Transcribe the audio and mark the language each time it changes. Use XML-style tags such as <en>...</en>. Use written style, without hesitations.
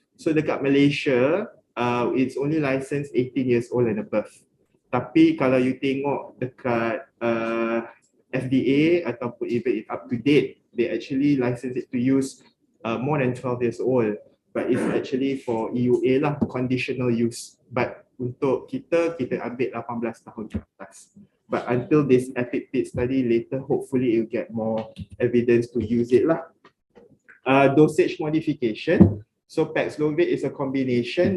<en>So</en> <ms>dekat</ms> <en>Malaysia, it's only licensed 18 years old and above.</en> <ms>Tapi kalau</ms> <en>you</en> <ms>tengok dekat</ms> <en>FDA ataupun even up to date, they actually license it to use more than 12 years old, but it's actually for EUA lah, conditional use. But</en> <ms>untuk kita ambil 18 tahun ke atas.</ms> <en>But until this EPIC-PED study later, hopefully you'll get more evidence to use it lah. Dosage modification. So Paxlovid is a combination.</en>